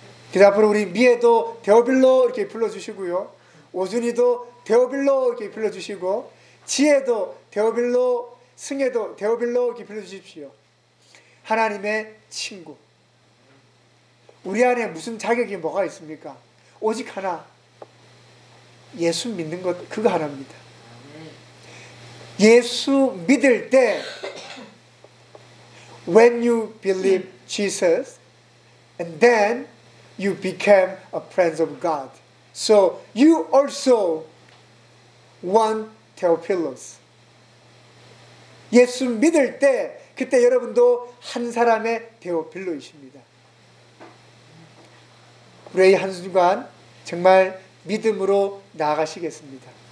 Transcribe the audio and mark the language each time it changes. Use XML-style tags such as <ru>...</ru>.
<ko>그래서 앞으로 우리 미애도 데오빌로 이렇게 불러주시고요, 오준이도 데오빌로 이렇게 불러주시고, 지혜도 데오빌로, 승혜도 데오빌로 이렇게 불러주십시오. 하나님의 친구. 우리 안에 무슨 자격이 뭐가 있습니까? 오직 하나, 예수 믿는 것, 그거 하나입니다. 예수 믿을 때</ko> <en>When you believe Jesus and then you became a friend of God. So you also want Theophilus.</en> <ko>예수 믿을 때 그때 여러분도 한 사람의 데오빌로이십니다. 우리 이 한순간 정말 믿음으로 나아가시겠습니다.</ko>